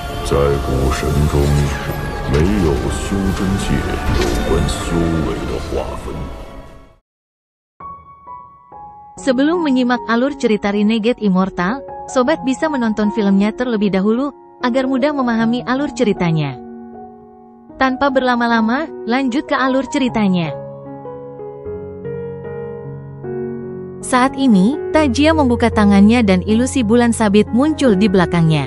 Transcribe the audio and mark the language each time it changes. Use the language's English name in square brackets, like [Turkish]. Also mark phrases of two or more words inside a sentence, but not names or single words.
[Chinese] 在古神中，没有修真界有关修为的划分。 [Indonesian] Sebelum menyimak alur cerita Renegade Immortal, sobat bisa menonton filmnya terlebih dahulu, agar mudah memahami alur ceritanya. Tanpa berlama-lama, lanjut ke alur ceritanya. Saat ini, Tajia membuka tangannya dan ilusi bulan sabit muncul di belakangnya.